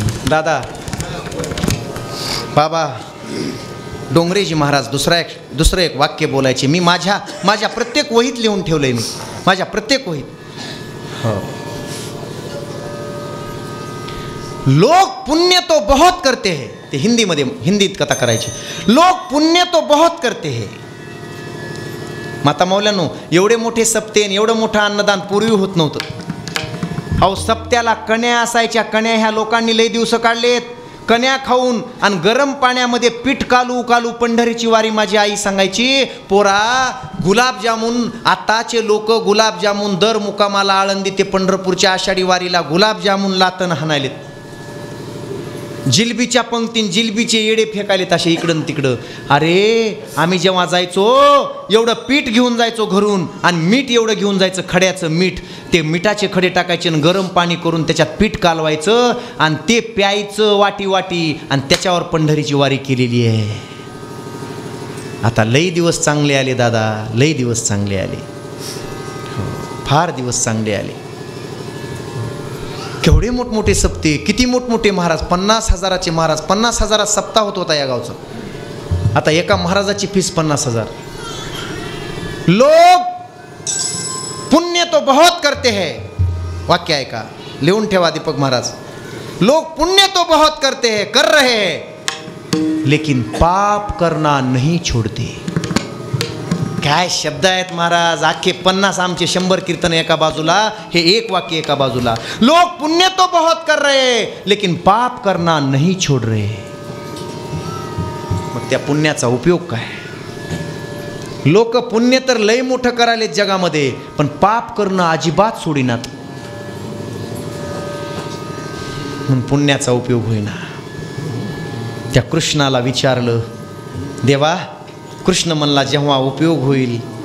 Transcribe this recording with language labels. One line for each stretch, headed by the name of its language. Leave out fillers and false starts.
Marathi: दादा बाबा डोंगरेजी महाराज दुसरं एक वाक्य बोलायचे. मी माझ्या प्रत्येक वहीत लिहून ठेवलंय. मी माझ्या प्रत्येक वहीत. हो.
Hindi: लोग पुण्य तो बहुत करते हैं.
Marathi: ते हिंदीत कथा करायची.
Hindi: लोग पुण्य तो बहुत करते हैं.
Marathi: माता मौल्यानो, एवढे मोठे सप्ते, एवढं मोठं अन्नदान पूर्वी होत नव्हतं. अहो सप्त्याला कण्या असायच्या. कण्या ह्या लोकांनी लई दिवस काढलेत. कण्या खाऊन आणि गरम पाण्यामध्ये पीठ कालू पंढरीची वारी. माझी आई सांगायची, पोरा गुलाबजामुन, आताचे लोक गुलाबजामुन दर मुकामाला आळंदी ते पंढरपूरच्या आषाढी वारीला गुलाबजामुन लातन हाणायलेत. जिलबीच्या पंक्तीन जिलबीचे येडे फेकायलेत असे इकडं तिकडं. अरे आम्ही जेव्हा जायचो एवढं पीठ घेऊन जायचो घरून आणि मीठ एवढं घेऊन जायचं, खड्याचं मीठ. ते मिठाचे खडे टाकायचे आणि गरम पाणी करून त्याच्यात पीठ कालवायचं आणि ते प्यायचं वाटी आणि त्याच्यावर पंढरीची वारी केलेली आहे. आता लई दिवस चांगले आले दादा, लई दिवस चांगले आले. फार दिवस चांगले आले. केवढे मोठमोठे सप्ते, किती मोठमोठे महाराज. 50,000चे महाराज. 50,000 सप्ताह होत होता या गावचा. आता एका महाराजाची फीस 50,000.
Hindi: लोग पुण्य तो बहुत करते हैं.
Marathi: वाक्य आहे का, लिहून ठेवा दीपक महाराज.
Hindi: लोग पुण्य तो बहुत करते हैं, कर रहे हैं, लेकिन पाप करना नहीं छोड़ते.
Marathi: काय शब्द आहेत महाराज. आखे 50 आमचे 100 कीर्तन एका बाजूला, हे एक वाक्य एका बाजूला.
Hindi: लोग पुण्य तो बहुत कर रहे लेकिन पाप करना नहीं छोड़ रहे.
Marathi: मग त्या पुण्याचा उपयोग काय. लोक पुण्य तर लय मोठं करायलेत जगामध्ये, पण पाप करणं अजिबात सोडीनात. म्हणून पुण्याचा उपयोग होईना. त्या कृष्णाला विचारलं, देवा कृष्ण म्हणला जेव्हा उपयोग होईल.